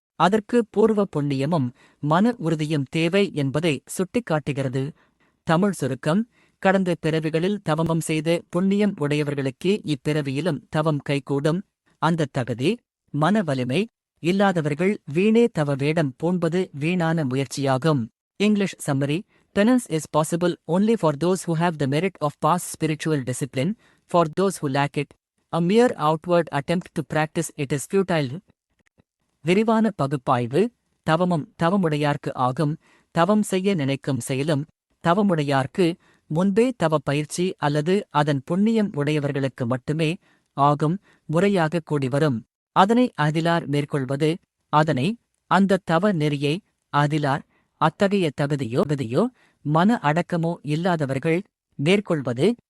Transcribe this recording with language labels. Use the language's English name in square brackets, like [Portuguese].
[Tamil] அதற்கு பூர்வ புண்ணியமும் மன உறுதியும் தேவை என்பதை சுட்டிக்காட்டுகிறது. தமிழ் சுருக்கம். கடந்த பிறவிகளில் தவமம் செய்த புண்ணியம் உடையவர்களுக்கே இப்பிறவியிலும் தவம் கைகூடும். அந்தத் தகுதி, மன வலிமை இல்லாதவர்கள் வீணே தவ வேடம் பூண்பது வீணான முயற்சியாகும். [English] English summary. Penance is possible only for those who have the merit of past spiritual discipline. For those who lack it, a mere outward attempt to practice it is futile. [Tamil] விரிவான பகுப்பாய்வு. தவமும் தவமுடையார்க்கு ஆகும். தவம் செய்ய நினைக்கும் செயலும் தவமுடையார்க்கு, முன்பே தவ பயிற்சி அல்லது அதன் புண்ணியம் உடையவர்களுக்கு மட்டுமே ஆகும் முறையாக கூடிவரும். அதனை அகிலார் மேற்கொள்வது. அதனை, அந்த தவ நெறியை அகிலார், அத்தகைய தகுதியோ மன அடக்கமோ இல்லாதவர்கள் மேற்கொள்வது.